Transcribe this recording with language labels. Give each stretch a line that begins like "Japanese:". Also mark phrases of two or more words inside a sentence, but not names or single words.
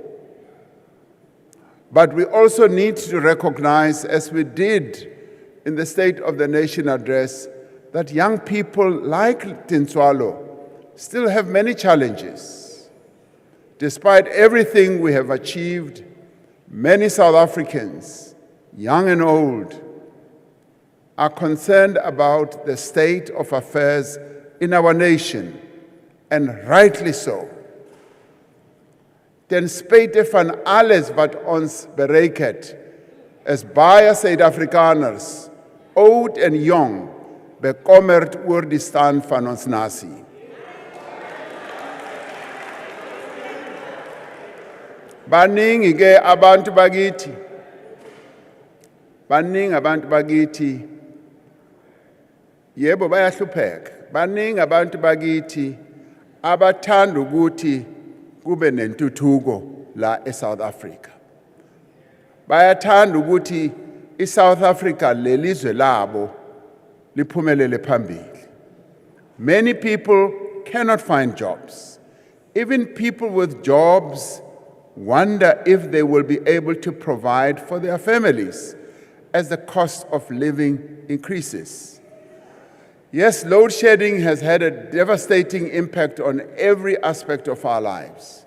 English: But we also need to recognize, as we did in the State of the Nation address, that young people like Tintswalo still have many challenges. Despite everything we have achieved, many South Africans, young and old, are concerned about the state of affairs in our nation, and rightly so.
Afrikaans: Ten spyte van alles wat ons bereik het, is baie Suid-Afrikaners, oud en jong, bekommerd oor die stand van ons nasie.
Zulu: Baningi ke abantu bakithi, baningi abantu bakithi, yebo bayahlupheka. Baningi abantu bakithi abathanda ukuthi kube nentuthuko la eSouth Africa. Bayathanda ukuthi iSouth Africa lelizwe labo liphumelele phambili.
English: Many people cannot find jobs. Even people with jobs wonder if they will be able to provide for their families as the cost of living increases. Yes, load shedding has had a devastating impact on every aspect of our lives.